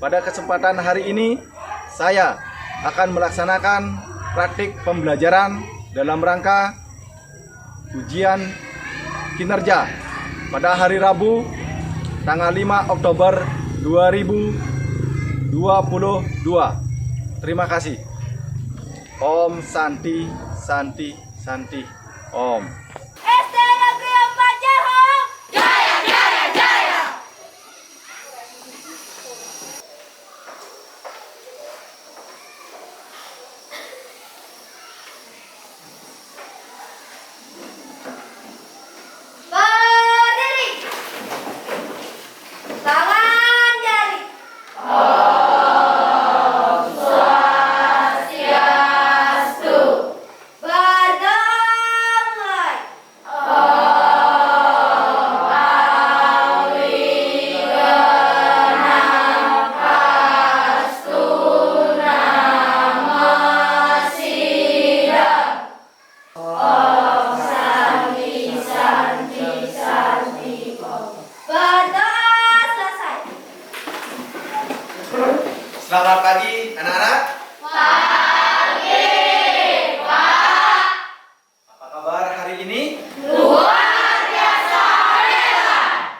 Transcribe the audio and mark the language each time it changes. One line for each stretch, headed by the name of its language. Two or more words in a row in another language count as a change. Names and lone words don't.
Indonesian: Pada kesempatan hari ini, saya akan melaksanakan praktik pembelajaran dalam rangka ujian kinerja pada hari Rabu tanggal 5 Oktober 2022. Terima kasih.
Sanskrit: Om Santi Santi Santi Om.
Indonesian: SD Negeri 4 Jahem. Jaya jaya jaya. Berdiri. Tangan jari.
Sanskrit: Om Swastiastu.
Indonesian: Berdamai.
Sanskrit: Om Awi Genang Astu Nama Sidang. Om Santi Santi Santi Om.
Indonesian: Berdoa selesai. Selamat pagi anak-anak. Pagi, Pak. Apa kabar hari ini? Luar biasa hebat.